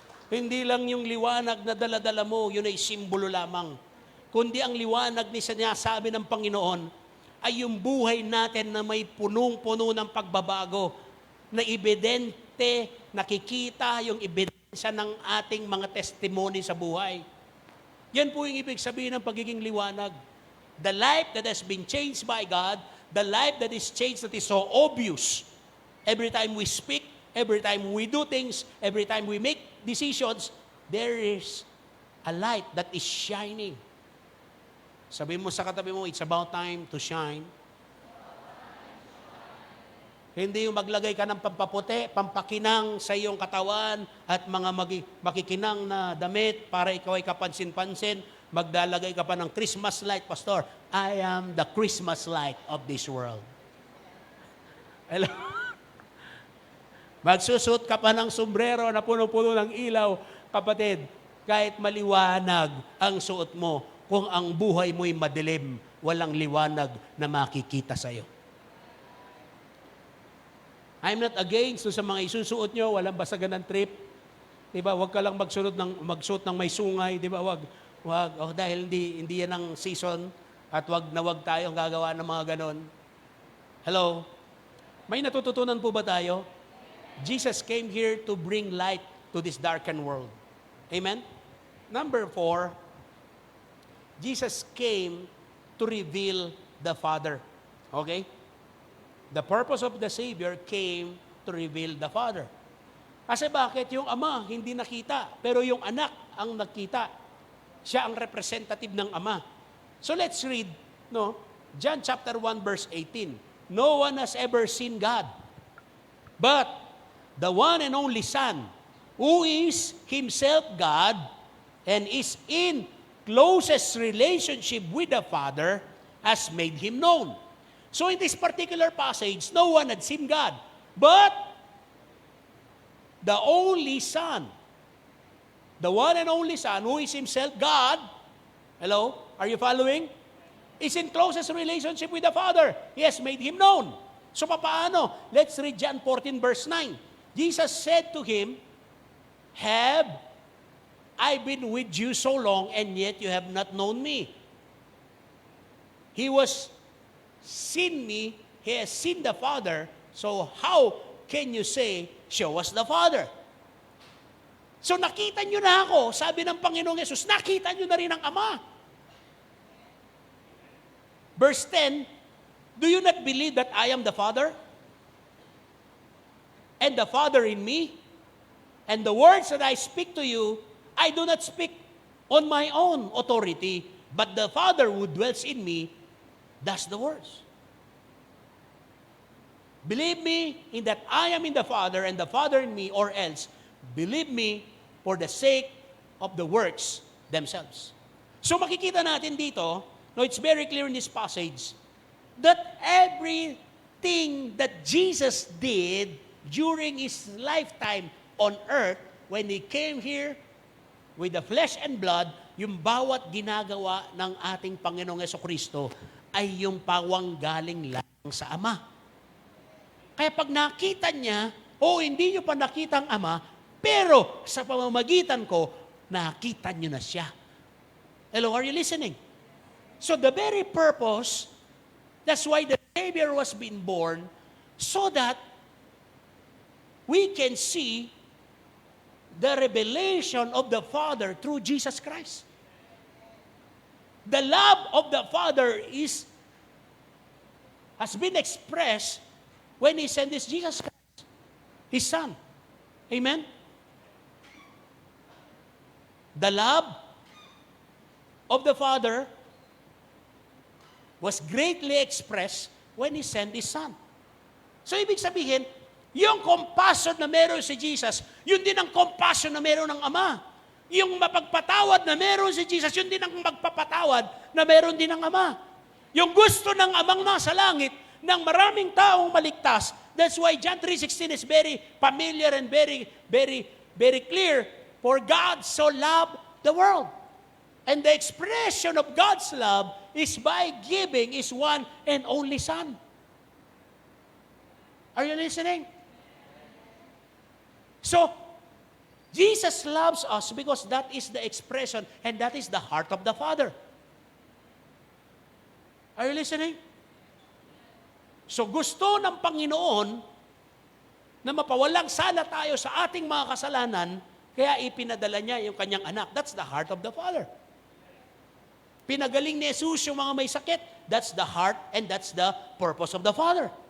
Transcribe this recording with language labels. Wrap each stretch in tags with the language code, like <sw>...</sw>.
<tl>Hindi lang yung liwanag na dala-dala mo, yun ay simbolo lamang. Kundi ang liwanag ni sinasabi ng Panginoon ay yung buhay natin na may punong-puno ng pagbabago, na ebidente, nakikita yung ebidensya ng ating mga testimony sa buhay. Yan po yung ibig sabihin ng pagiging liwanag.</tl> <en>The life that has been changed by God, the life that is changed, that is so obvious. Every time we speak, every time we do things, every time we make decisions, there is a light that is shining.</en> <tl>Sabi mo sa katabi mo,</tl> <en>it's about time to shine.</en> <tl>Hindi yung maglagay ka ng pampaputi, pampakinang sa iyong katawan at mga makikinang na damit para ikaw ay kapansin-pansin. Magdalagay ka pa ng Christmas light, Pastor.</tl> <en>I am the Christmas light of this world. Hello?</en> <tl>Magsusot ka pa ng sombrero na puno-puno ng ilaw, kapatid, kahit maliwanag ang suot mo, kung ang buhay mo'y madilim, walang liwanag na makikita sa'yo.</tl> <en>I'm not against</en> <tl>sa mga isusuot nyo, walang basagan ng trip. Diba? Huwag ka lang magsuot ng may sungay. Diba? Huwag. Oh, dahil hindi yan ang season at wag tayong gagawa ng mga ganon. Hello? May natututunan po ba tayo?</tl> <en>Jesus came here to bring light to this darkened world. Amen? Number 4, Jesus came to reveal the Father. Okay? The purpose of the Savior came to reveal the Father.</en> <tl>Kasi bakit? Yung Ama hindi nakita, pero yung Anak ang nakita. Siya ang representative ng Ama.</tl> <en>So let's read, John chapter 1 verse 18. No one has ever seen God, but the one and only Son, who is Himself God and is in closest relationship with the Father, has made Him known. So in this particular passage, no one had seen God, but the only Son, the one and only Son, who is Himself God, hello, are you following? Is in closest relationship with the Father. He has made Him known. So</en> <tl>paano?</tl> <en>Let's read John 14 verse 9. Jesus said to him, have I been with you so long, and yet you have not known me? He was seen me, he has seen the Father, so how can you say, show us the Father?</en> <tl>So nakita nyo na ako, sabi ng Panginoong Yesus, nakita nyo na rin ang Ama.</tl> <en>Verse 10, do you not believe that I am the Father? And the Father in me? And the words that I speak to you, I do not speak on my own authority, but the Father who dwells in me, does the words. Believe me in that I am in the Father and the Father in me, or else believe me for the sake of the works themselves. So</en> <tl>makikita natin dito,</tl> <en>it's very clear in this passage, that everything that Jesus did during His lifetime on earth, when He came here with the flesh and blood,</en> <tl>yung bawat ginagawa ng ating Panginoong Jesucristo ay yung pawang galing lang sa Ama. Kaya pag nakita niya, hindi niyo pa nakita ang Ama, pero sa pamamagitan ko, nakita niyo na siya.</tl> <en>Hello, are you listening? So the very purpose, that's why the Savior was being born, so that we can see the revelation of the Father through Jesus Christ. The love of the Father has been expressed when He sent this Jesus Christ, His Son. Amen? The love of the Father was greatly expressed when He sent His Son.</en> <tl>So ibig sabihin, yung compassion na meron si Jesus, yun din ang compassion na meron ng Ama. Yung mapagpatawad na meron si Jesus, yun din ang magpapatawad na meron din ng Ama. Yung gusto ng Amang nasa langit, ng maraming taong maligtas.</tl> <en>That's why John 3:16 is very familiar and very, very, very clear. For God so loved the world. And the expression of God's love is by giving His one and only Son. Are you listening? So, Jesus loves us because that is the expression and that is the heart of the Father. Are you listening?</en> <tl>So gusto ng Panginoon na mapawalang sala tayo sa ating mga kasalanan, kaya ipinadala niya yung kanyang anak.</tl> <en>That's the heart of the Father.</en> <tl>Pinagaling ni Jesus yung mga may sakit.</tl> <en>That's the heart and that's the purpose of the Father.</en>